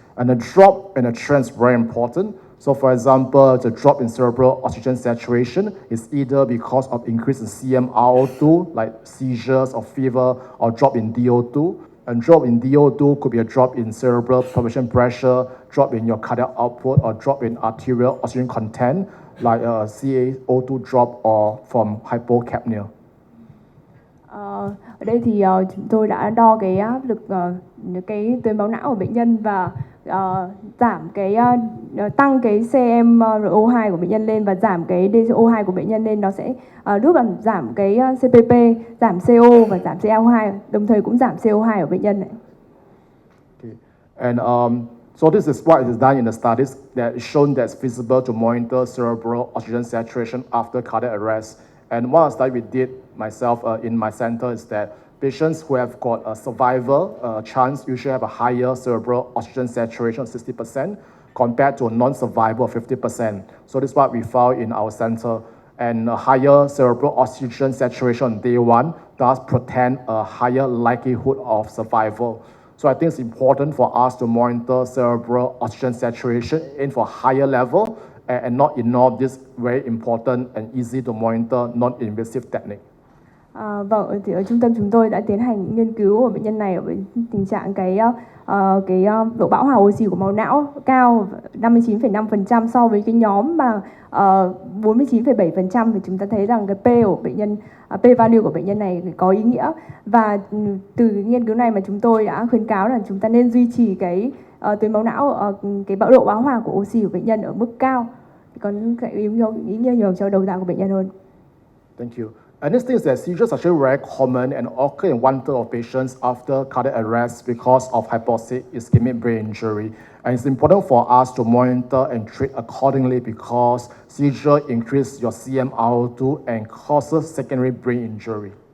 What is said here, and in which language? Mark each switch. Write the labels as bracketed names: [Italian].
[English] And the drop and the trend is very important. So for example, the drop in cerebral oxygen saturation is either because of increase in CMRO2, like seizures or fever, or drop in DO2. And drop in DO2 could be a drop in cerebral perfusion pressure, drop in your cardiac output, or drop in arterial oxygen content, like a CaO2 drop or from hypocapnia. [Vietnamese] Ở đây thì chúng tôi đã đo cái áp lực cái tuyến máu não của bệnh nhân, và giảm cái tăng cái CMRO2 của bệnh nhân lên và giảm cái DCO2 của bệnh nhân lên, nó sẽ giúp làm giảm cái CPP, giảm CO và giảm CaO2, đồng thời cũng giảm CO2 ở bệnh nhân này. [English] Okay. And so this is what is done in the studies that is shown that's feasible to monitor cerebral oxygen saturation after cardiac arrest. And one study we did myself in my center is that patients who have got a survival chance usually have a higher cerebral oxygen saturation of 60% compared to a non-survival of 50%. So this is what we found in our center. And a higher cerebral oxygen saturation on day one does portend a higher likelihood of survival. So I think it's important for us to monitor cerebral oxygen saturation in for higher level and not ignore this very important and easy to monitor non-invasive technique. [Vietnamese] Vâng, thì ở trung tâm chúng tôi đã tiến hành nghiên cứu của bệnh nhân này ở tình trạng cái độ bão hòa oxy của máu não cao 59,5% so với cái nhóm mà 49,7%, thì chúng ta thấy rằng cái P của bệnh nhân, P value của bệnh nhân này có ý nghĩa, và từ cái nghiên cứu này mà chúng tôi đã khuyến cáo là chúng ta nên duy trì cái tuyến máu não, cái độ bão hòa của oxy của bệnh nhân ở mức cao, còn ý nghĩa nhiều cho đầu ra của bệnh nhân hơn. [English] Thank you. And this thing is that seizures are actually very common and occur in 1/3 of patients after cardiac arrest because of hypoxic ischemic brain injury. And it's important for us to monitor and treat accordingly because seizure increases your CMRO2 and causes secondary brain injury.